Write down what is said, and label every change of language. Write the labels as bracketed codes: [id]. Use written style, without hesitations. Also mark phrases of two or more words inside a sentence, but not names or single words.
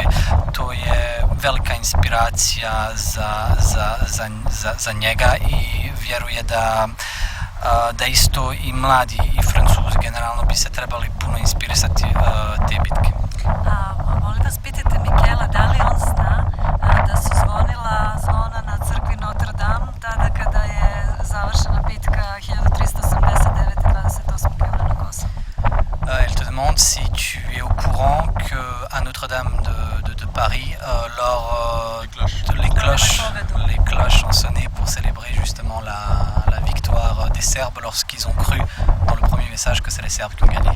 [sr] To je velika inspiracija za njega i vjeruje da isto i mladi i Francuzi generalno bi se trebali puno inspirisati te bitke. Molim vas, pitajte Mikela da li on zna da su zvonila zvona na crkvi Notre Dame tada kada je završena bitka 1389. 28. juna na Kosovu. [fr] Elle te demande si tu es au courant qu'à Notre-Dame de Paris, les cloches ont sonné pour célébrer justement la victoire des Serbes lorsqu'ils ont cru dans le premier message que c'est les Serbes qui ont gagné.